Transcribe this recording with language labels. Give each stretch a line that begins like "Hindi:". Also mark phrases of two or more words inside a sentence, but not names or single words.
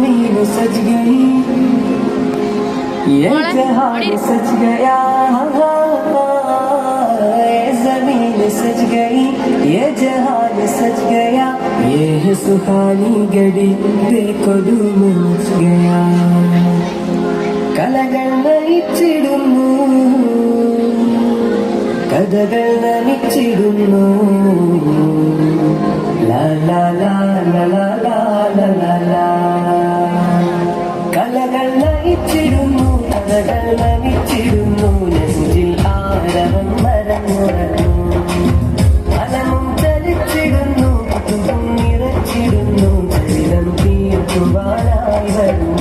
Hindi: सज गई ये जहान सज गया, जमीन सज गई ये जहान सज गया, ये है सुहानी घड़ी देखो धूम मच गया.
Malayalam: കലകൾ നയിച്ചിടുന്നു, കഥകൾ നയിച്ചിടുന്നു, ലാ ലാ ലാ ലാ ലാ ലാ ലാ ലാ. കലകൾ നയിച്ചിടുന്നു, കഥകൾ നയിച്ചിടുന്നു, നെഞ്ചിൽ ആരവം മരമുറന്നു, അലമും ചലിച്ചിടുന്നു, കുതുമ്പും നിറച്ചിടുന്നു, ചരിതം തീർക്കുവാനായി വരുന്നു.